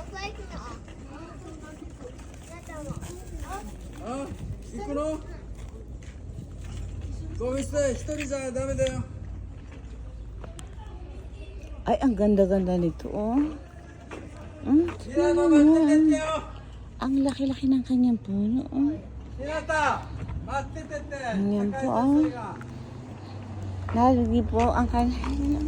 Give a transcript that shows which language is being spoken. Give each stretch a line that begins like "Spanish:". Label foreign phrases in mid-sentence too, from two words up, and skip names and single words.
Japanese: あ、行くの？ゴミ捨て一人じゃダメだよ。
Filipino: Ay, ang ganda-ganda nito, oh.
Japanese: Hinata, 待ってよ.
Filipino: Ang laki-laki ng kanyang puno, oh.
Japanese: Hinata, matte.
Filipino: Ayan po, oh. Nalagi po ang kanyang.